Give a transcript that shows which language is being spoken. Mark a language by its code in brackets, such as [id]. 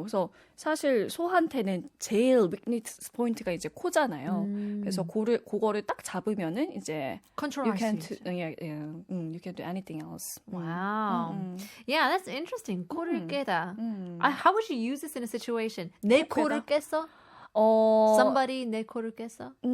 [ko] 그래서 사실 소한테는 제일 weakness 포인트가 이제 코잖아요. 그래서 그거를 딱 잡으면은 이제 컨트롤할 수 있죠. [en] you can do anything else. Wow. Yeah, that's interesting. [ko] 코를 깨다. [en] How would you use this in a situation? [ko] 내 코를 깼어? Somebody 내 코를 깼어?